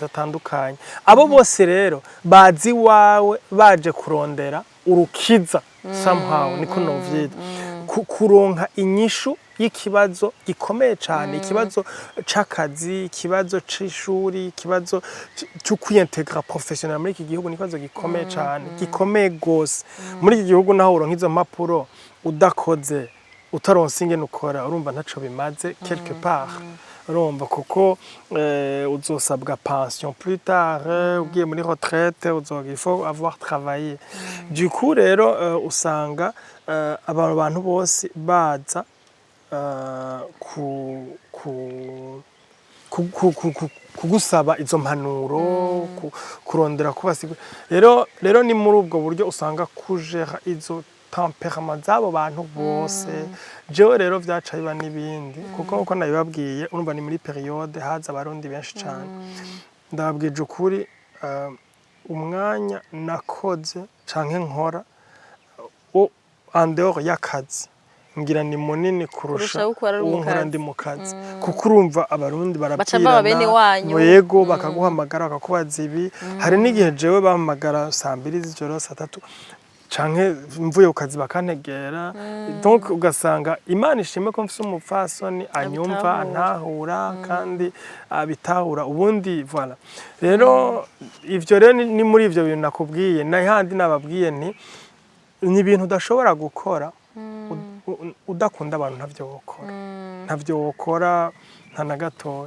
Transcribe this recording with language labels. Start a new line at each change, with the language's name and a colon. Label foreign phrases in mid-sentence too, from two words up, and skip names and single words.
Rundi: atandukanye abo bose rero bazi wawe baje kurondera urukiza somehow niko novyita kuronka inyishu y'ikibazo gikomeye cyane ikibazo c'akazi ikibazo c'ishuri ikibazo cyo kwintegra professionnel muri iki gihugu n'ikibazo gikomeye cyane gikomeye gose muri iki gihugu naho uronka izo mpapuro udakoze utaronse ingene ukora urumva ntaco bimaze
French: quelque part
Rundi: urumva kuko uzosabwa
French: pension plus tard
Rundi: ugiye muri retraite
French: il faut avoir travaillé du coup
Rundi: rero usanga abantu bose baza kugusaba izo mpanuro kurondera kubasigura rero ni muri ubwo buryo usanga kujera izo temperament zabo bantu bose jewe rero vyaca biba n'ibindi kuko uko nabibabwiye urumva ni muri periode haza abarundi benshi cyane ndababwije ukuri umwanya nakoze canke nkora
French: en dehors
Rundi: y'akazi ngira ni munini kurusha unkora ndi mu kazi kuko urumva abarundi barapirana yego bakaguhamagara bakakubaza ibi hari n'igihe jewe bahamagara saa 2 z'ijoro saa 3 canke mvuye ku kazi bakantegera donc ugasanga Imana ishime ko mfise umupfasoni anyumva antahura kandi abitahura ubundi voilà rero ivyo rero ni muri ivyo bintu nakubwiye n'ahandi nababwiye ni ibintu udashobora gukora udakunda abantu ntavyo wokora nta na gatoya